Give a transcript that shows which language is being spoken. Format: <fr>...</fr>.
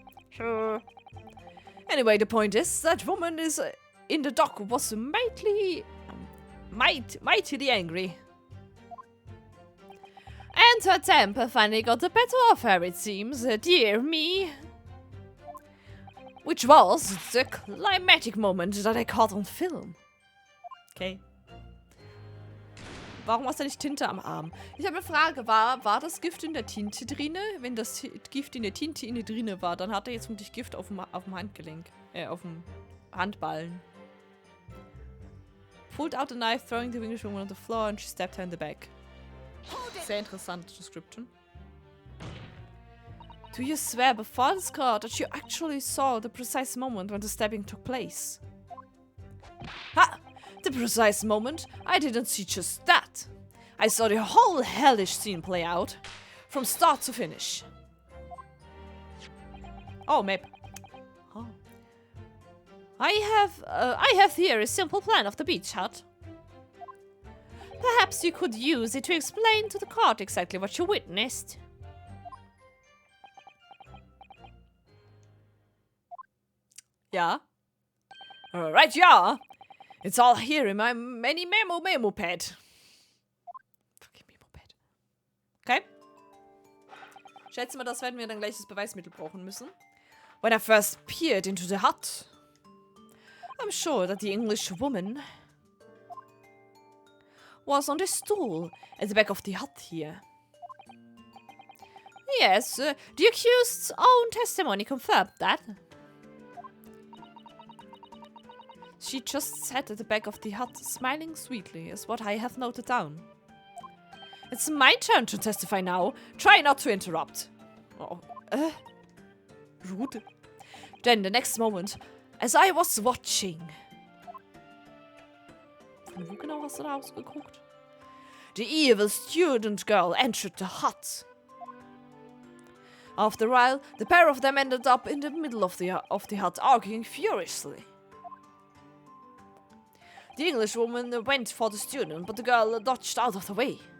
<en>Sure. Anyway, the point is, that woman in the dock was mightily angry. And her temper finally got the better of her, it seems, dear me. Which was the climatic moment that I caught on film. Okay.</en> <de>Warum hast du nicht Tinte am Arm? Ich habe eine Frage. War das Gift in der Tinte drinne? Wenn das Gift in der Tinte drinne war, dann hat er jetzt vermutlich Gift auf dem Handgelenk. Auf dem Handballen.</de> <en>Pulled out the knife, throwing the English woman on the floor, and she stabbed her in the back.</en> <de>Sehr interessante Description.</de> <en>Do you swear before this court that you actually saw the precise moment when the stabbing took place? Ha! The precise moment? I didn't see just that. I saw the whole hellish scene play out, from start to finish. Oh, map. Oh. I have here a simple plan of the beach hut. Perhaps you could use it to explain to the court exactly what you witnessed. Yeah. Right, yeah. It's all here in my many memo pad. Fucking memo pad. Okay.</en> <de>Schätze mal, das werden wir dann gleich als Beweismittel brauchen müssen.</de> <en>When I first peered into the hut, I'm sure that the English woman was on the stool at the back of the hut here. Yes, the accused's own testimony confirmed that. She just sat at the back of the hut, smiling sweetly, is what I have noted down. It's my turn to testify now. Try not to interrupt. Oh, rude. Then the next moment, as I was watching...</en> <de>Von wo genau hast du da ausgeguckt?</de> <en>The evil student girl entered the hut. After a while, the pair of them ended up in the middle of the hut, arguing furiously. The English woman went for the student, but the girl dodged out of the way.</en>